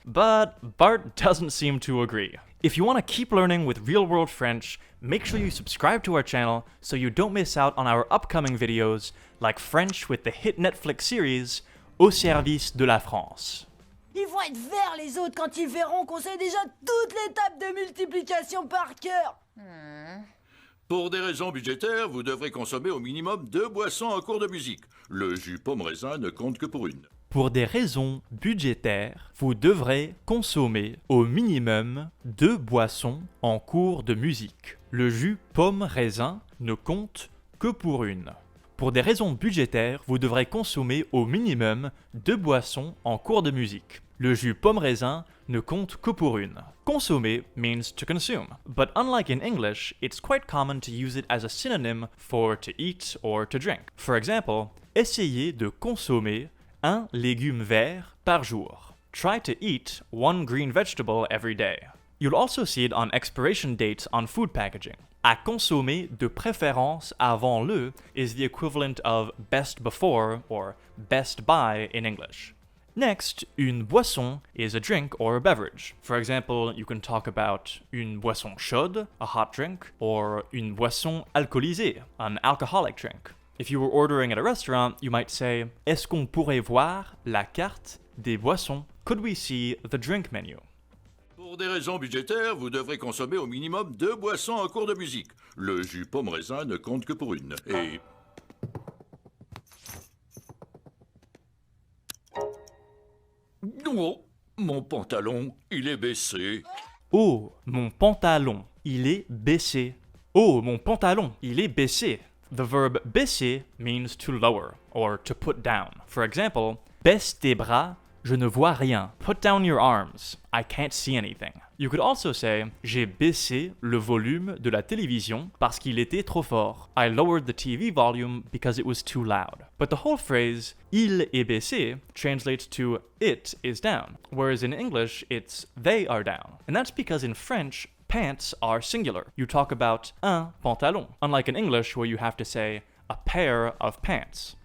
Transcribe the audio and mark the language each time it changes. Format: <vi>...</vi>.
<en>But Bart doesn't seem to agree. If you want to keep learning with real-world French, make sure you subscribe to our channel so you don't miss out on our upcoming videos like French with the hit Netflix series Au service de la France.</en> <fr>Ils vont être vers les autres quand ils verront qu'on sait déjà toutes les tables de multiplication par cœur. Pour des raisons budgétaires, vous devrez consommer au minimum 2 boissons en cours de musique. Le jus pomme raisin ne compte que pour une. Pour des raisons budgétaires, vous devrez consommer au minimum 2 boissons en cours de musique. Le jus pomme raisin ne compte que pour une. Pour des raisons budgétaires, vous devrez consommer au minimum 2 boissons en cours de musique. Le jus pomme raisin ne compte que pour une.</fr> <en>Consommer means to consume, but unlike in English, it's quite common to use it as a synonym for to eat or to drink.</en> <fr>For example, essayez de consommer un légume vert par jour.</fr> <en>Try to eat 1 green vegetable every day. You'll also see it on expiration dates on food packaging. À consommer de préférence avant le is the equivalent of best before or best by in English. Next, une boisson is a drink or a beverage. For example, you can talk about une boisson chaude, a hot drink, or une boisson alcoolisée, an alcoholic drink. If you were ordering at a restaurant, you might say, est-ce qu'on pourrait voir la carte des boissons? Could we see the drink menu?</en> <fr>Pour des raisons budgétaires, vous devrez consommer au minimum 2 boissons en cours de musique. Le jus pomme raisin ne compte que pour une. Et... Oh, mon pantalon, il est baissé. Oh, mon pantalon, il est baissé. Oh, mon pantalon, il est baissé.</fr> <en>The verb baisser means to lower or to put down.</en> <fr>For example, baisse tes bras, je ne vois rien.</fr> <en>Put down your arms, I can't see anything.</en> <fr>You could also say, j'ai baissé le volume de la télévision parce qu'il était trop fort.</fr> <en>I lowered the TV volume because it was too loud. But the whole phrase, il est baissé, translates to it is down, whereas in English, it's they are down. And that's because in French, pants are singular. You talk about un pantalon, unlike in English where you have to say a pair of pants.</en>